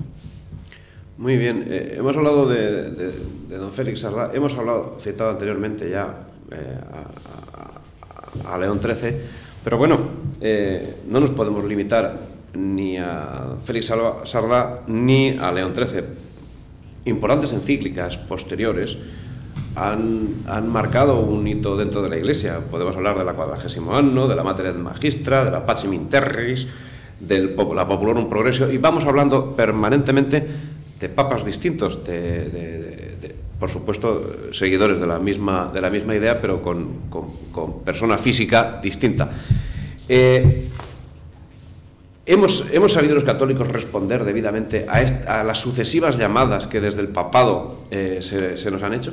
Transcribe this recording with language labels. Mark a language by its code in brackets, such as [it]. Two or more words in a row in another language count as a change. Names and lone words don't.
[es] Muy bien, hemos hablado de don Félix Sardá, hemos citado anteriormente ya a León XIII, pero bueno, no nos podemos limitar ni a Félix Sardá ni a León XIII. Importantes encíclicas posteriores han marcado un hito dentro de la Iglesia. Podemos hablar de la 40º Anno, de la Mater et Magistra, de la Pacem in Terris, de la Populorum Progressio, y vamos hablando permanentemente de papas distintos, por supuesto, seguidores de la misma idea, pero con persona física distinta. ¿Hemos sabido los católicos responder debidamente a las sucesivas llamadas que desde el papado se nos han hecho?